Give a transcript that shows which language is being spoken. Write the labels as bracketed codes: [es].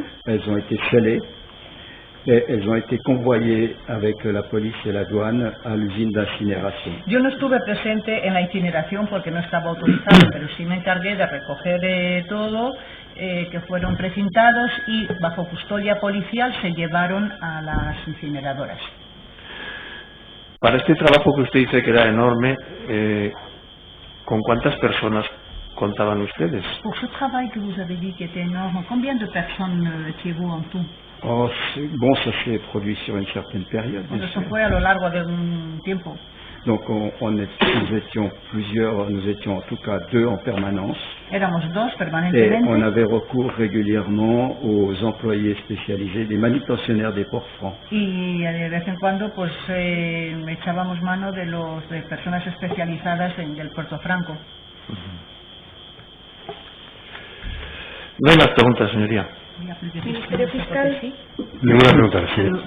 [fr] Elles ont été scellées et elles ont été convoyées avec la police et la douane à l'usine d'incinération. [es] Yo no estuve presente en la incineración porque no estaba autorizado, pero sí me encargué de recoger todo, que fueron precintados y bajo custodia policial se llevaron a las incineradoras. Para este trabajo que usted dice que era enorme, ¿con cuántas personas contaban ustedes? [fr] Pour ce travail que vous avez dit qui était énorme, combien de personnes étiez-vous en tout? Oh, bon, ça s'est produit sur une certaine période. [es] Eso fue a lo largo de un tiempo. [fr] Donc nous étions plusieurs, nous étions en tout cas 2 en permanence. [es] Éramos 2 [fr] Et [es] permanentemente. [fr] on avait recours régulièrement aux employés spécialisés, des manutentionnaires des ports francs. [es] Y de vez en cuando pues echábamos mano de personas especializadas del Puerto Franco. No hay más preguntas, señoría. Ministerio Fiscal, Ninguna pregunta, sí.